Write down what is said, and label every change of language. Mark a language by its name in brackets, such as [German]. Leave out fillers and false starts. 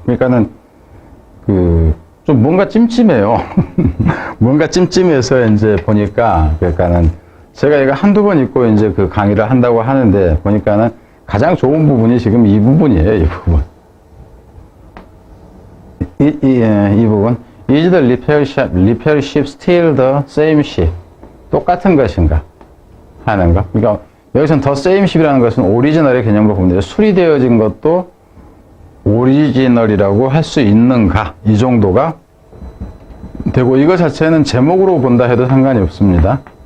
[Korean] 그러니까는 좀 뭔가 찜찜해요. 뭔가 찜찜해서 이제 보니까, 그러니까는 제가 이거 한두 번 읽고 이제 강의를 한다고 하는데 보니까는 가장 좋은 부분이 지금 이 부분이에요. 이 부분. 이 부분. [English] Is the repair ship still the same ship? [Korean] 똑같은 것인가? 하는 거. 그러니까 여기서는 [English] the same ship [Korean] 이라는 것은 오리지널의 개념으로 보면 돼요. 수리되어진 것도 오리지널이라고 할 수 있는가? 이 정도가 되고, 이거 자체는 제목으로 본다 해도 상관이 없습니다.